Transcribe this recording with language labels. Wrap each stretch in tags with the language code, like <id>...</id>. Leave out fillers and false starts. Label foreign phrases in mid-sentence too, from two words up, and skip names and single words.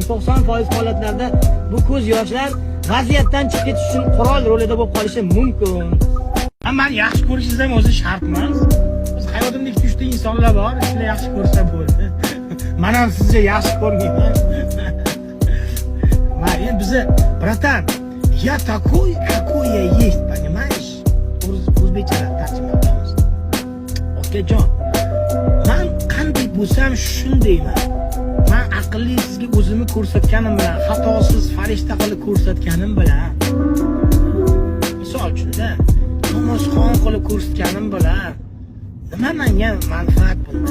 <uz>90% holatlarda bu ko'z yoshlar vaziyatdan chiqib ketish uchun qurol rolida bo'lib qolishi mumkin. Men yaxshi ko'rishingiz ham o'zi shart emas. Biz hayotimda 2-3 ta insonlar bor, shular yaxshi ko'rsa bo'ldi. Men ham sizga yaxshi ko'rmayman. Mariya bize,</uz> <ru>bratан, я такой, какой я есть, понимаешь?</ru> <uz>O'zbekchadan tarjima qilamiz. Okajon, men qanday bo'lsam shundayman. Men aqlli sizga o'zimni ko'rsatganim bilan, xatosiz farishta qilib ko'rsatganim bilan, misol uchun-da, namozxon qilib ko'rsatganim bilan, nima menga manfaat bunda?</uz>